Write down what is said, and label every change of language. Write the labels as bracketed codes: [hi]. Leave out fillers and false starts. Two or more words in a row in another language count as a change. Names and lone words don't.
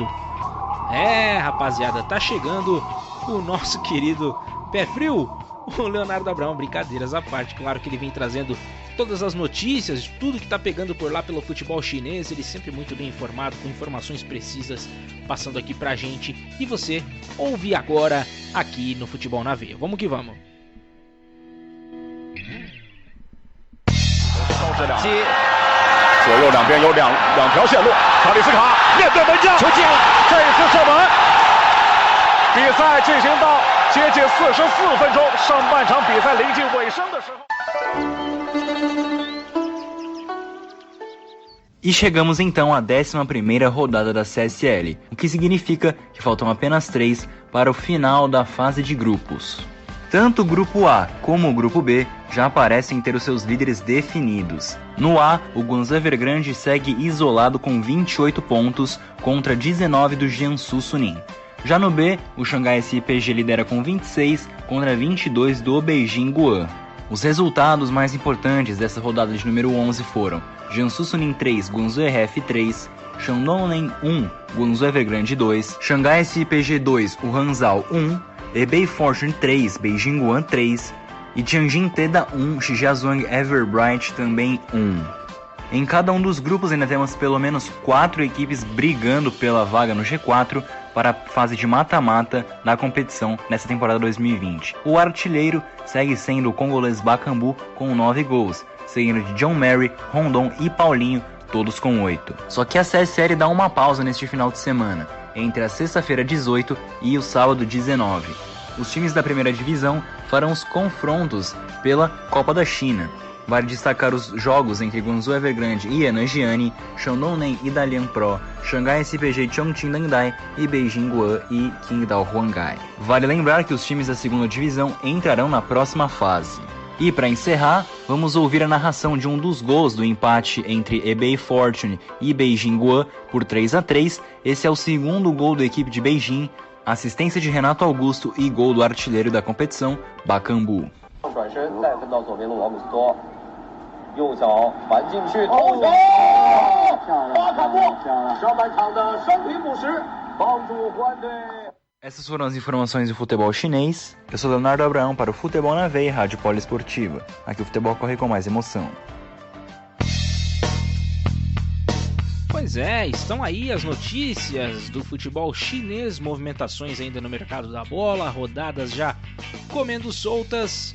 [pt] Rapaziada, tá chegando o nosso querido pé frio, o Leonardo Abraão. Brincadeiras à parte, claro que ele vem trazendo todas as notícias, tudo que tá pegando por lá pelo futebol chinês. Ele sempre muito bem informado, com informações precisas, passando aqui pra gente. E você ouve agora aqui no Futebol na Veia. Vamos que vamos. [zh] 左右两边有两条线路，卡里斯卡面对门将，球进了，这一次射门。比赛进行到接近44分钟，上半场比赛临近尾声的时候。 [pt] E chegamos então à 11ª rodada da CSL, o que significa que faltam apenas 3 para o final da fase de grupos. Tanto o grupo A como o grupo B já parecem ter os seus líderes definidos. No A, o Guangzhou Evergrande segue isolado com 28 pontos contra 19 do Jiangsu Suning. Já no B, o Xangai SIPG lidera com 26 contra 22 do Beijing Guoan. Os resultados mais importantes dessa rodada de número 11 foram Jiangsu Suning 3, Guangzhou RF 3, Shandong 1, Guangzhou Evergrande 2, Xangai SIPG 2, o Hanzhou 1, Hebei Fortune 3, Beijing Guoan 3 e Tianjin Teda 1, Shijiazhuang Everbright também 1. Em cada um dos grupos ainda temos pelo menos 4 equipes brigando pela vaga no G4 para a fase de mata-mata da competição nessa temporada 2020. O artilheiro segue sendo o congolês Bakambu com 9 gols, seguindo de John Mary, Rondon e Paulinho, todos com 8. Só que a CSL dá uma pausa neste final de semana, entre a sexta-feira 18 e o sábado 19. Os times da primeira divisão farão os confrontos pela Copa da China. Vale destacar os jogos entre Guangzhou Evergrande e Henan Shandong e Dalian Pro, Xangai SPG Chongqing Dandai e Beijing Guoan e Qingdao Huangai. Vale lembrar que os times da segunda divisão entrarão na próxima fase. E para encerrar, vamos ouvir a narração de um dos gols do empate entre Hebei Fortune e Beijing Guoan por 3-3. Esse é o segundo gol da equipe de Beijing, assistência de Renato Augusto e gol do artilheiro da competição, Bakambu. [zh] 右脚传进去，头球！巴卡布上半场的生平补时，帮助欢队。 [pt] Essas foram as informações do futebol chinês. Eu sou Leonardo Abraão para o Futebol na Veia, Rádio Poliesportiva. Aqui o futebol corre com mais emoção. Pois é, estão aí as notícias do futebol chinês, movimentações ainda no mercado da bola, rodadas já comendo soltas.